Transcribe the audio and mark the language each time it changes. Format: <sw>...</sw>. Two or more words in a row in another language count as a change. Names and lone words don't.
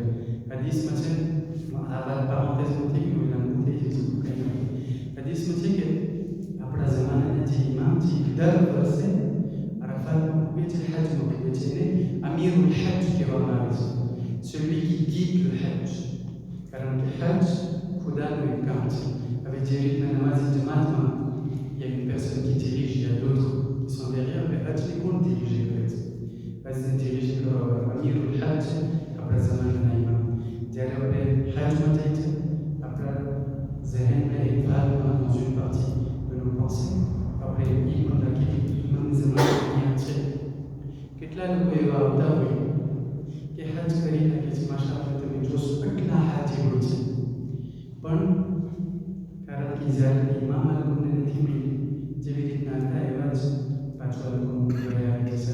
<gu>હદીસમાં છે, આ વાત પારેન્થેઝમાં થઈ ગયું, લાંબુ થઈ જશે કંઈ નહીં. હદીસમાં છે કે આપણા જમાનાના જે ઇમામ છે દર વર્ષે આરાફાતમાં પૂગે છે, હજમાં પૂગે છે, એને અમીરુલ હજ કહેવામાં આવે છે,</gu> <fr>celui qui guide le hajj,</fr> <gu>કારણ કે હજ ખુદાનું એક કામ છે. હવે જે રીતના નમાઝી જમાતમાં</gu> <fr>il y a une personne qui dirige, il y a d'autres qui sont derrière, mais</fr> <gu>હજને કોણ dirige કરે છે? હજને dirige કરો અમીરુલ હજ, આપણા જમાનાના ઇમામ. જ્યારે આપણે હજમાં જઈએ છીએ, આપણા ઝહેનમાં એક ભાગમાં</gu> <fr>dans une partie de nos pensées</fr> <gu>આપણે એ પણ રાખીએ ઇમામ ઝમાન છે. કેટલા લોકો એવા આવતા હોય કે હજ કરી નાખે છે, માશાઅલ્લાહ તમે જોશો કેટલા હાજીઓ છે, પણ કારણ કે જ્યારે ઇમામ આ લોકોને નથી મળી, જેવી રીતના હતા એવા જ પાછળ લોકો ઘરે આવી જશે.</gu>